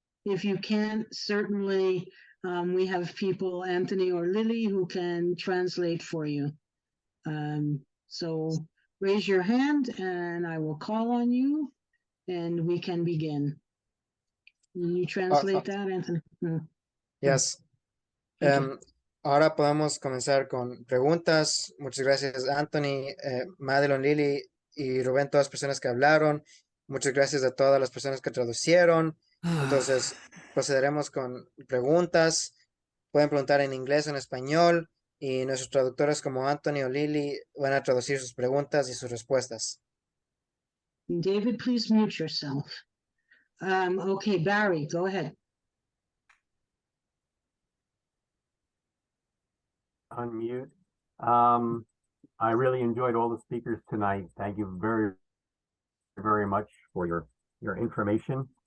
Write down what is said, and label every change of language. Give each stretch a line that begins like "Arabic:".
English: If you can't, certainly we have people, Anthony or Lily, who can translate for you. So raise your hand and I will call on you and we can begin. Can you translate that, Anthony? Yes.
Spanish: Ahora podemos comenzar con preguntas. Muchas gracias, Anthony, Madelyn, Lily y Rubén, todas las personas que hablaron. Muchas gracias a todas las personas que traducieron. Entonces, procederemos con preguntas. Pueden preguntar en inglés o en español y nuestros traductores como Anthony o Lily van a traducir sus preguntas y sus respuestas.
English: David, please mute yourself. Okay, Barry, go ahead. Unmute. I really enjoyed all the speakers tonight. Thank you very, very much for your information.